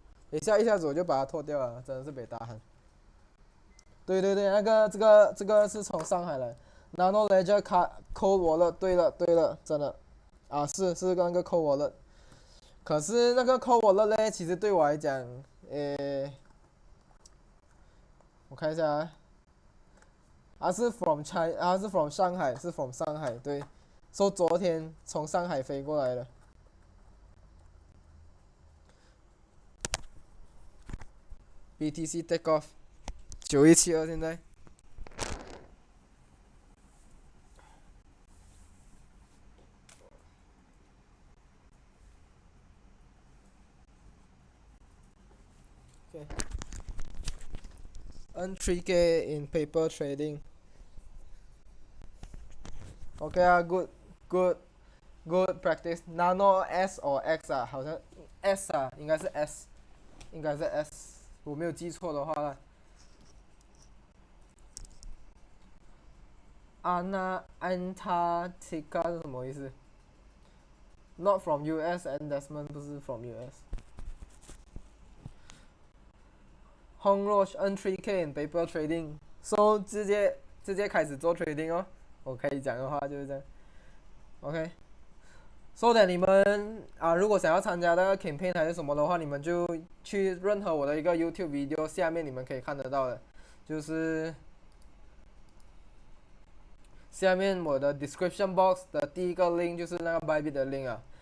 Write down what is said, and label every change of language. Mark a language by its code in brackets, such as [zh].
[zh] 一下子我就把它脱掉了，真的是被大喊。对，那个这个是从上海来 ，Nano Ledger Cold Wallet， 对了，真的，是那个 Cold Wallet， 可是那个 Cold Wallet 呢，其实对我来讲，我看一下啊，它是 from上海，是 from 上海，对，说昨天从上海飞过来的。 [en] BTC take off 9172现在。 Okay. Earn 3K in paper trading. OK 啊 good practice. [zh] Nano S or X 啊，好像 S 啊，应该是 S， 应该是 S， 我没有记错的话啦。 [en] Antarctica [zh] 是什么意思 [en] ？Not from US and Desmond 不是 from US。 Hong Roche earn 3K in paper trading， so [zh] 直接开始做 [en] trading 哦。 [zh] 我可以讲的话就是这样。OK。So that 你们如果想要参加那个 campaign 还是什么的话，你们就去任何我的一个 YouTube video 下面你们可以看得到的，就是下面我的 description box 的第一个 link 就是那个 Bybit 的 link 啊。